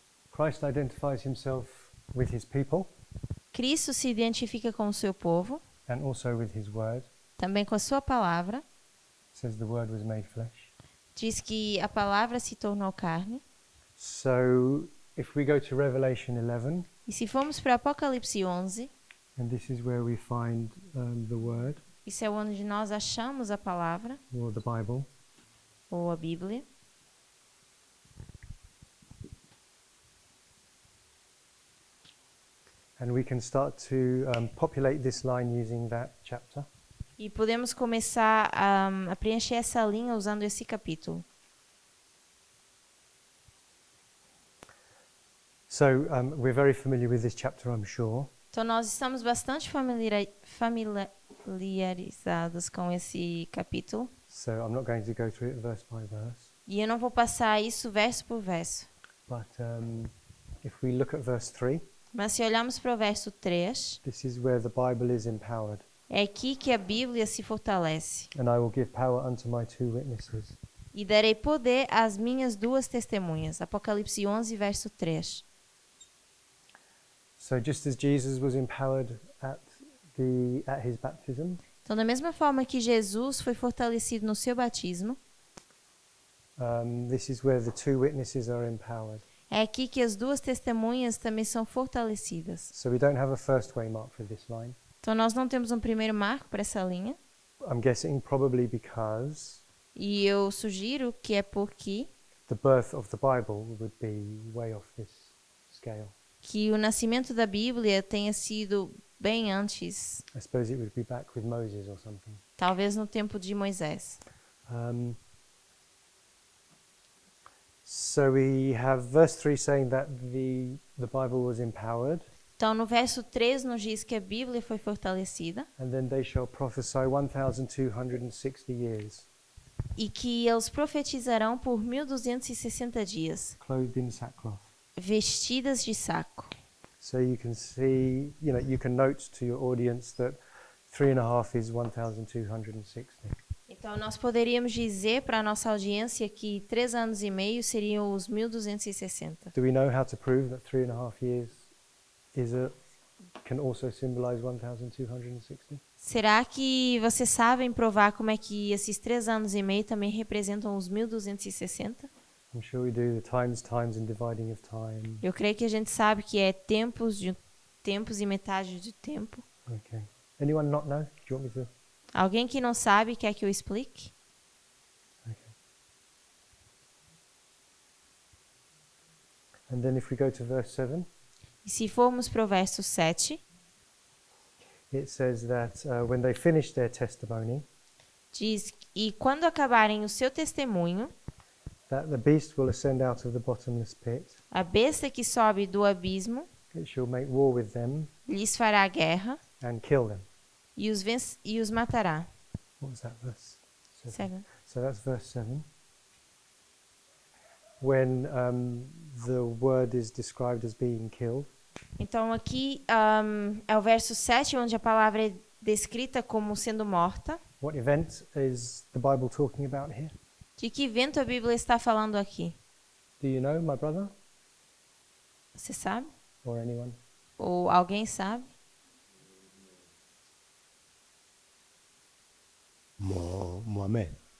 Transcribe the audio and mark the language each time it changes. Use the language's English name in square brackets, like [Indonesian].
[English] Christ identifies himself with his people [Portuguese] Cristo se identifica com o seu povo, [English] and also with his word. [Portuguese] também com a sua palavra. [English] It says the word was made flesh. [Portuguese] Diz que a palavra se tornou carne. [English] So if we go to Revelation 11, [Portuguese] E se formos para Apocalipse 11, [English] and this is where we find the word [Portuguese] isso é onde nós achamos a palavra, [English] or the Bible. [Portuguese] ou a Bíblia. [English] And we can start to populate this line using that chapter. [Portuguese] E podemos começar a preencher essa linha usando esse capítulo. [English] So we're very familiar with this chapter, I'm sure. [Portuguese] Então, nós estamos bastante familiarizados com esse capítulo. [English] So I'm not going to go through it verse by verse. [Portuguese] E eu não vou passar isso verso por verso. [English] But if we look at verse 3, [Portuguese] Mas se olharmos para o verso 3, [English] this is where the Bible is empowered. [Portuguese] é aqui que a Bíblia se fortalece. [English] And I will give power unto my 2 witnesses. [Portuguese] E darei poder às minhas 2 testemunhas. Apocalipse 11, verso 3. [English] So just as Jesus was empowered at his baptism, [Portuguese] Então, da mesma forma que Jesus foi fortalecido no seu batismo, [English] this is where the 2 witnesses are empowered. [Portuguese] é aqui que as 2 testemunhas também são fortalecidas. [English] So we don't have a first waymark for this line. [Portuguese] Então, nós não temos um primeiro marco para essa linha. [English] I'm guessing probably because [Portuguese] E eu sugiro que é porque [English] the birth of the Bible would be way off this scale. [Portuguese] que o nascimento da Bíblia tenha sido bem antes, [English] I suppose it would be back with Moses or something. [Portuguese] talvez no tempo de Moisés. [English] So we have verse 3 saying that the Bible was empowered, [Portuguese] Então, no verso 3 nos diz que a Bíblia foi fortalecida [English] and then they shall prophesy 1,260 years, [Portuguese] e que eles profetizarão por 1260 dias, [English] clothed in sackcloth. [Portuguese] vestidas de saco. [English] So you can see, you can note to your audience that 3.5 is 1,260. [Portuguese] Então, nós poderíamos dizer para a nossa audiência que 3 anos e meio seriam os 1260. [English] Do we know how to prove that 3.5 years can also symbolize 1,260? [Portuguese] Será que vocês sabem provar como é que esses 3 anos e meio também representam os 1260? [English] I'm sure we do, the times and dividing of time. [Portuguese] Eu creio que a gente sabe que é tempos e metade de tempo. [English] Okay. Anyone not know? Do you want me to? [Portuguese] Alguém que não sabe quer que eu explique? [English] Okay. And then if we go to verse 7, [Portuguese] E se formos para o verso 7, [English] it says that when they finished their testimony, [Portuguese] diz: E quando acabarem o seu testemunho, [English] that the beast will ascend out of the bottomless pit, [Portuguese] a besta que sobe do abismo [English] it shall make war with them [Portuguese] lhes fará guerra [English] and kill them. [Portuguese] e os matará. [English] What was that verse? 7. So that's verse 7. When the word is described as being killed, [Portuguese] Então aqui é o verso 7, onde a palavra é descrita como sendo morta. [English] what event is the Bible talking about here? [Portuguese] De que evento a Bíblia está falando aqui? [English] Do you know, my brother? [Portuguese] Você sabe? [English] Or anyone? [Portuguese] Ou alguém sabe? Mohamed.